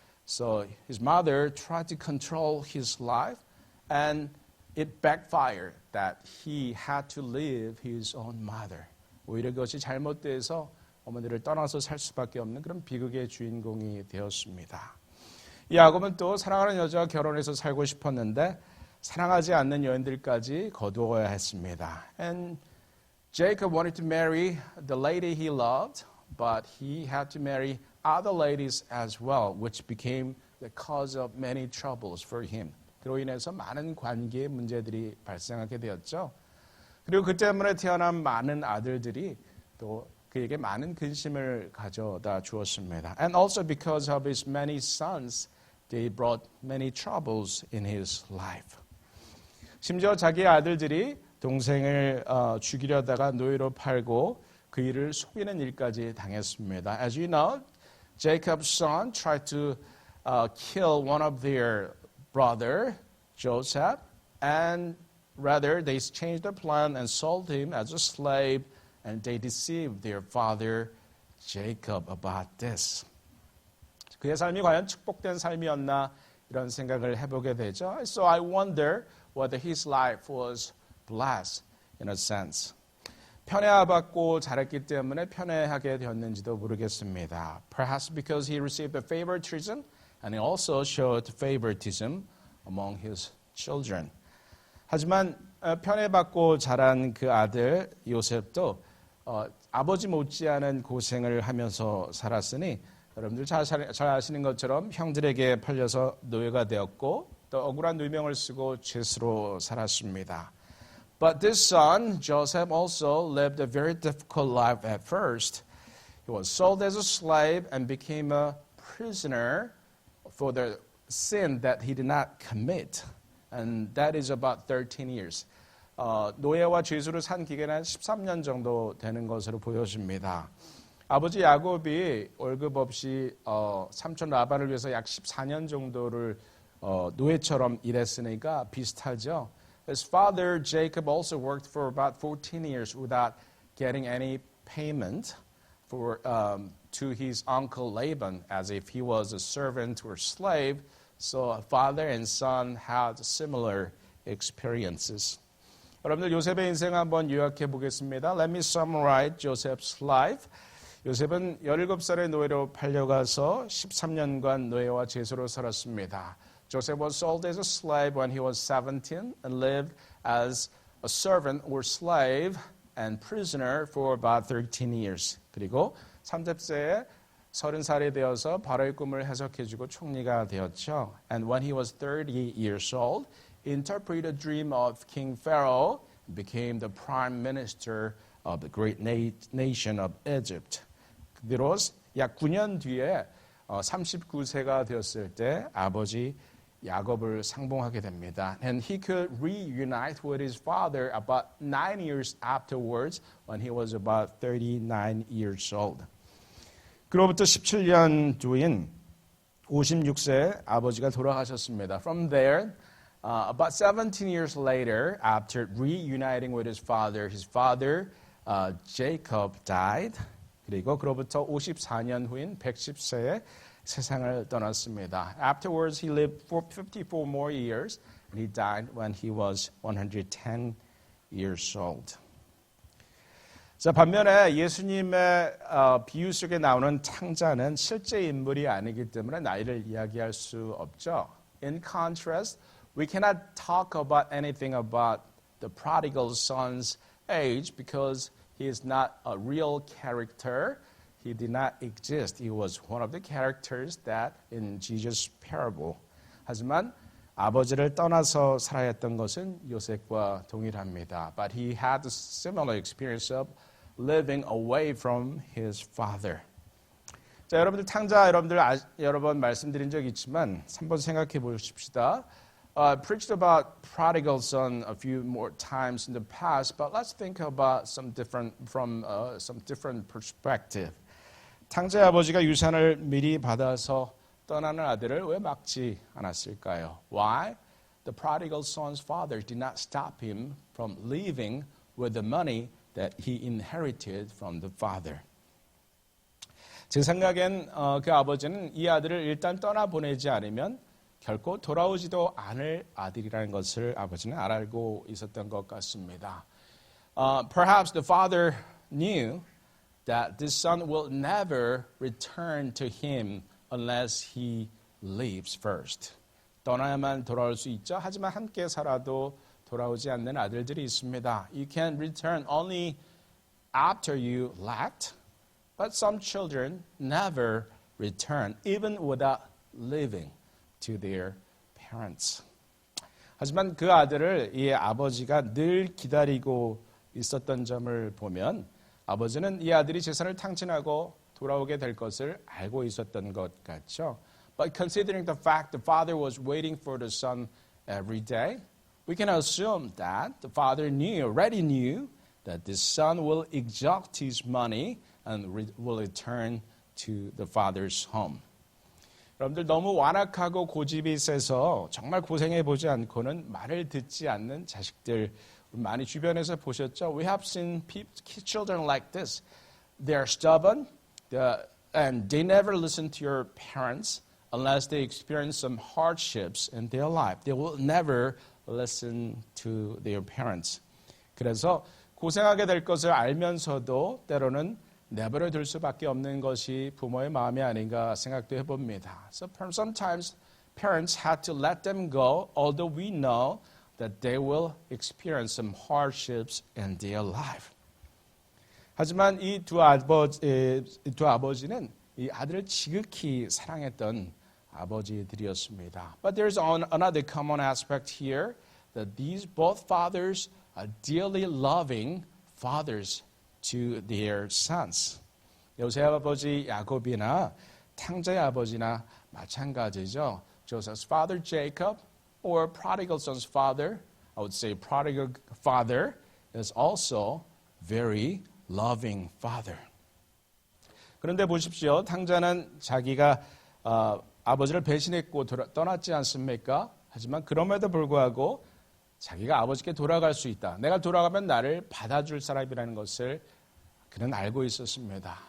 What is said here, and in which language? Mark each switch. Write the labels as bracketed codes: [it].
[en] So his mother tried to control his life, and it backfired that he had to leave his own mother. [ko] 오히려 그것이 잘못돼서 어머니를 떠나서 살 수밖에 없는 그런 비극의 주인공이 되었습니다. 이 야곱은 또 사랑하는 여자와 결혼해서 살고 싶었는데 사랑하지 않는 여인들까지 거두어야 했습니다. [en] And Jacob wanted to marry the lady he loved, but he had to marry other ladies as well, which became the cause of many troubles for him. [ko] 그로 인해서 많은 관계의 문제들이 발생하게 되었죠. 그리고 그 때문에 태어난 많은 아들들이 또 그에게 많은 근심을 가져다 주었습니다. [en] And also because of his many sons, they brought many troubles in his life. [ko] 심지어 자기 아들들이 동생을 죽이려다가 노예로 팔고 그 일을 속이는 일까지 당했습니다. [en] As you know, Jacob's son tried to kill one of their brother, Joseph, and rather they changed the plan and sold him as a slave, and they deceived their father, Jacob, about this. [ko] 그의 삶이 과연 축복된 삶이었나 이런 생각을 해보게 되죠. [en] So I wonder whether his life was blessed in a sense. [ko] 편애받고 자랐기 때문에 편애하게 되었는지도 모르겠습니다. [en] Perhaps because he received a favoritism and he also showed favoritism among his children. [ko] 하지만 편애받고 자란 그 아들 요셉도 아버지 못지않은 고생을 하면서 살았으니 여러분들 잘 아시는 것처럼 형들에게 팔려서 노예가 되었고 또 억울한 누명을 쓰고 죄수로 살았습니다. [en] But this son, Joseph, also lived a very difficult life at first. He was sold as a slave and became a prisoner for the sin that he did not commit. And that is about 13 years. [ko] 노예와 죄수로 산 기간은 13년 정도 되는 것으로 보여집니다. 아버지 야곱이 월급 없이 삼촌 라반을 위해서 약 14년 정도를 노예처럼 일했으니까 비슷하죠. [en] His father Jacob also worked for about 14 years without getting any payment to his uncle Laban, as if he was a servant or slave. So father and son had similar experiences. [ko] 여러분들 요셉의 인생 한번 요약해 보겠습니다. [en] Let me summarize Joseph's life. [ko] 요셉은 17살의 노예로 팔려가서 13년간 노예와 죄수로 살았습니다. [en] Joseph was sold as a slave when he was 17 and lived as a servant or slave and prisoner for about 13 years. [ko] 그리고 30세에 30살이 되어서 바로의 꿈을 해석해주고 총리가 되었죠. [en] And when he was 30 years old, interpreted the dream of King Pharaoh and became the prime minister of the great nation of Egypt. [ko] 그대로 약 9년 뒤에 39세가 되었을 때 아버지 야곱을 상봉하게 됩니다. [en] And he could reunite with his father about 9 years afterwards when he was about 39 years old. [ko] 그로부터 17년 뒤인 56세 아버지가 돌아가셨습니다. [en] From there, about 17 years later, after reuniting with his father Jacob died. [ko] 그리고 그로부터 54년 후인 110세에 세상을 떠났습니다. [en] Afterwards, he lived for 54 more years, and he died when he was 110 years old. [ko] 자, 반면에 예수님의 비유 속에 나오는 창자는 실제 인물이 아니기 때문에 나이를 이야기할 수 없죠. [en] In contrast, we cannot talk about anything about the prodigal son's age because he is not a real character. He did not exist. He was one of the characters that in Jesus' parable. [ko] 하지만 아버지를 떠나서 살아야 했던 것은 요셉과 동일합니다. [en] But he had a similar experience of living away from his father. [ko] 자, 여러분들 탕자 여러 번 말씀드린 적이 있지만 한번 생각해 보십시다. [en] Preached about prodigal son a few more times in the past, but let's think about some different perspective. [ko] 탕자의 아버지가 유산을 미리 받아서 떠나는 아들을 왜 막지 않았을까요? [en] Why? The prodigal son's father did not stop him from leaving with the money that he inherited from the father. [ko] 제 생각엔 그 아버지는 이 아들을 일단 떠나보내지 않으면 결코 돌아오지도 않을 아들이라는 것을 아버지는 알고 있었던 것 같습니다. [en] Perhaps the father knew that this son will never return to him unless he leaves first. [ko] 떠나야만 돌아올 수 있죠. 하지만 함께 살아도 돌아오지 않는 아들들이 있습니다. [en] You can return only after you left, but some children never return, even without leaving to their parents. [ko] 하지만 그 아들을 이 아버지가 늘 기다리고 있었던 점을 보면 아버지는 이 아들이 재산을 탕진하고 돌아오게 될 것을 알고 있었던 것 같죠. [en] But considering the fact the father was waiting for the son every day, we can assume that the father already knew that the son will exhaust his money and will return to the father's home. [ko] 여러분들 너무 완악하고 고집이 세서 정말 고생해보지 않고는 말을 듣지 않는 자식들 많이 주변에서 보셨죠? [en] We have seen children like this. They are stubborn and they never listen to your parents unless they experience some hardships in their life. They will never listen to their parents. [ko] 그래서 고생하게 될 것을 알면서도 때로는 내버려 둘 수밖에 없는 것이 부모의 마음이 아닌가 생각도 해봅니다. [en] So sometimes parents had to let them go, although we know that they will experience some hardships in their life. [ko] 하지만 이 두 아버지는 이 아들을 지극히 사랑했던 아버지들이었습니다. [en] But there's another common aspect here that these both fathers are dearly loving fathers to their sons. [ko] 요셉 아버지 야곱이나 탕자의 아버지나 마찬가지죠. [en] Joseph's father Jacob or prodigal son's father, I would say prodigal father is also very loving father. [ko] 그런데 보십시오. 탕자는 자기가 아버지를 배신했고 떠났지 않습니까? 하지만 그럼에도 불구하고 자기가 아버지께 돌아갈 수 있다. 내가 돌아가면 나를 받아줄 사람이라는 것을 그는 알고 있었습니다.